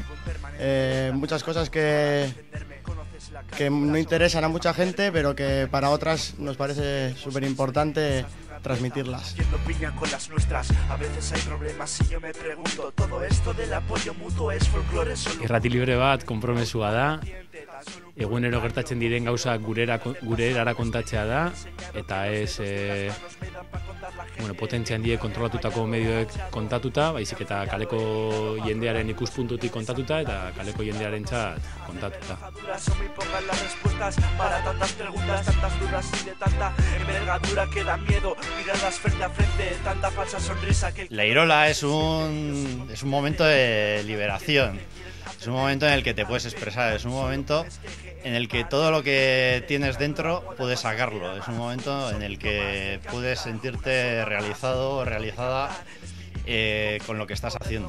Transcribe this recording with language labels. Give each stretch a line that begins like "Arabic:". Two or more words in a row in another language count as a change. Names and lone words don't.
Spanish: Muchas cosas que no interesan a mucha gente, pero que para otras nos parece súper importante transmitirlas. Con las nuestras, a veces hay problemas y yo me pregunto, todo esto del apoyo mutuo es folclore solo.
Basque: Irrati libre bat konpromesua da. Egunero gertatzen diren gauzak gurerara kontatzea da eta ez potentzia handie kontrolatutako medioek kontatuta, baizik eta kaleko jendearen ikuspuntutik kontatuta eta kaleko jendearentzat kontatuta.
Spanish: Son muy pocas las respuestas para tantas preguntas, tantas dudas y de tanta envergadura que da miedo mirarlas frente a frente, tanta falsa sonrisa que... La Irola es un momento de liberación. Es un momento en el que te puedes expresar, es un momento en el que todo lo que tienes dentro puedes sacarlo, es un momento en el que puedes sentirte realizado o realizada con lo que estás haciendo.